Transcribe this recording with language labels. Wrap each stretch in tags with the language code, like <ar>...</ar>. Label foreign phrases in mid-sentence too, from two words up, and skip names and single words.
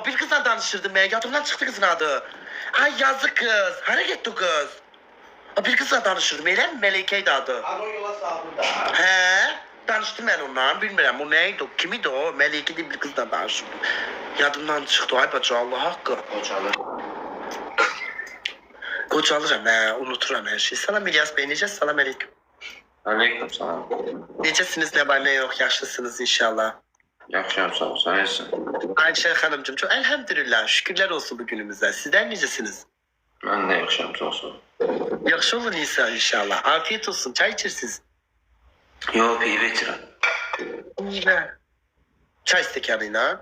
<tr>Bir kızla danışırdım ben. Yadımdan çıktı kızın adı.</tr> <az>Ay yazık</az> <tr>kız. Hareket o kız.</tr> <az>Bir kızla danışırdım, elə mi? Melekeydi adı.</az> <tr>He, danıştım ben onunla, bilmirəm, o neydi, o kimiydi o? Meleke diye bir kızla danışırdım. Yadımdan çıktı,</tr> <az>ay bacı,</az> <tr>Allah hakkı.</tr> <az>Qocalıram, hə, unuturam hər şey.</az> <tr>Salam İlyas bəy, necəsiz?</tr> <ar>Salam aleyküm. Aleyküm salam.</ar> <az>Necəsiniz, nə var, nə yox, yaxşısınız inşallah. Yaxşıyam sağ ol.</az> <tr>Sen iyisin. Ayşe Hanımcığım, çok elhamdülillah, şükürler olsun bugünümüzde.</tr> <az>Sizler necesiniz?</az> <tr>Ben de</tr> <az>yaxşıyam sağ ol. Yaxşı olun İsa inşallah. Afiyet olsun, çay içirsiniz. Yo peyve içirəm. Çay stekanıyla.</az>